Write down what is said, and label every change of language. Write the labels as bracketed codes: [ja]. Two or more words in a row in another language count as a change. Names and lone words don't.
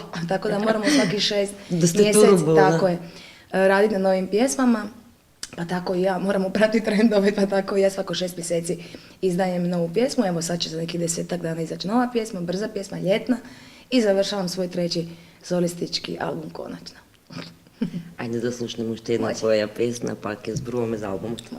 [hr] Tako da moramo svaki 6 mjeseci raditi na novim pjesmama. Pa tako i ja moramo pratiti trendove, pa tako i ja svako 6 mjeseci izdajem novu pjesmu. Evo sad će za nekih 10-tak dana izaći nova pjesma, brza pjesma, ljetna. I završavam svoj 3. solistički album konačno. [mk] Ајде да слушнеме уште една твоја песна, пак ја зборуваме за албумот.